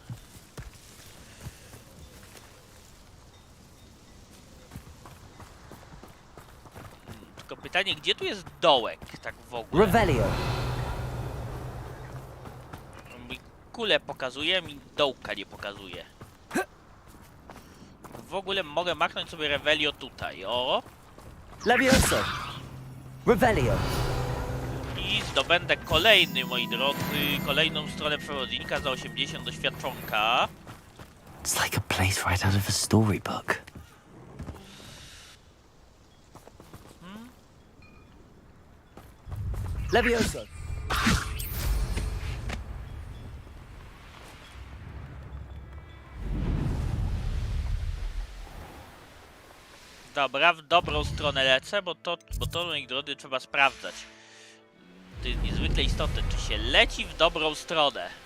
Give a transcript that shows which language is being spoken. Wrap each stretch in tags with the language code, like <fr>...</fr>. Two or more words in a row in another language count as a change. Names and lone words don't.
<pl>Tylko pytanie, gdzie tu jest dołek, tak w ogóle? Revelio. Mi kulę pokazuje, mi dołka nie pokazuje. W ogóle mogę machnąć sobie Revelio tutaj, o! Levioso. Revelio. I zdobędę kolejny, moi drodzy, kolejną stronę przewodnika za 80 doświadczonka.</pl> <en>It's like a place right out of a storybook.</en> <pl>Levioso. Dobra, w dobrą stronę lecę, bo to, moi drodzy, trzeba sprawdzać. To jest niezwykle istotne, czy się leci w dobrą stronę.</pl>